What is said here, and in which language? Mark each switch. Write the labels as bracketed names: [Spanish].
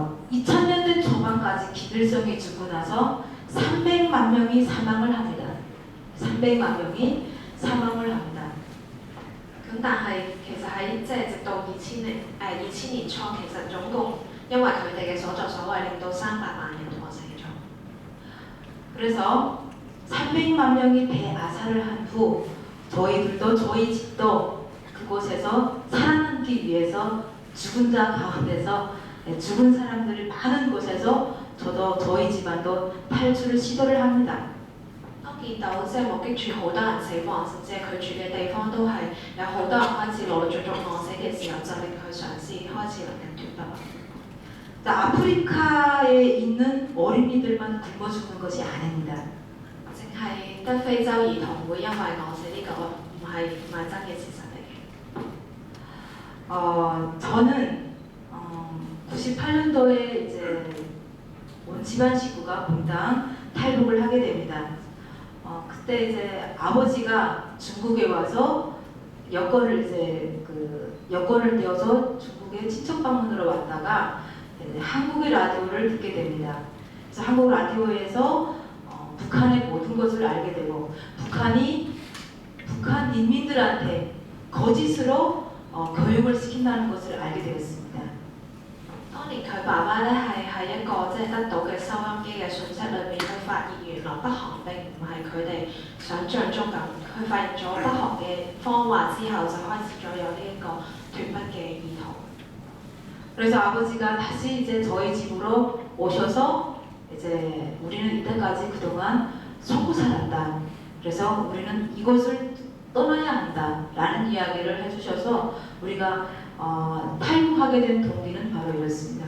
[Korean] 2000년대 초반까지 김일성이 죽고 나서 300만 명이 사망을 합니다. 300만 명이 사망을 합니다. [Cantonese] 咁但係其實喺即係直到2000年初，其實總共因為佢哋嘅所作所為，令到300萬人餓死咗。 [Korean] 그래서 300만 명이 대아사를 한 후 저희들도 저희 집도 그곳에서 살아남기 위해서 죽은 자 가운데서 죽은 사람들이 많은 곳에서 저도 저희 집안도 탈출을 시도를 합니다. [Cantonese] 當見到即係目擊住好多人死亡，甚至係佢住嘅地方都係有好多人開始陸陸續續餓死嘅時候，就令佢嘗試開始能夠脫北。 [Korean] 자, 아프리카에 있는 어린이들만 굶어 죽는 것이 아닙니다. [Cantonese] 淨係得非洲兒童會因為餓死呢個唔係真嘅事實嚟嘅。 [Korean] 저는 98년도에 이제 온 집안 식구가 몽땅 탈북을 하게 됩니다. 그때 이제 아버지가 중국에 와서 여권을 이제 여권을 떼어서 중국의 친척 방문으로 왔다가 이제 한국의 라디오를 듣게 됩니다. 그래서 한국 라디오에서 북한의 모든 것을 알게 되고 북한이 북한 인민들한테 거짓으로 교육을 시킨다는 것을 알게 되었습니다. [Cantonese] 當年佢爸爸咧喺一個即係得到嘅收音機嘅訊息裏面，佢發現原來北韓並唔係佢哋想像中咁。佢發現咗北韓嘅謊話之後，就開始咗有呢一個脱北嘅意圖。 [Korean] 그래서 아버지가 다시 이제 저희 집으로 오셔서 이제 우리는 이때까지 그동안 속고 살았다. 그래서 우리는 이곳을 떠나야 한다라는 이야기를 해주셔서 우리가 탈북하게 된 동기는 바로 이렇습니다.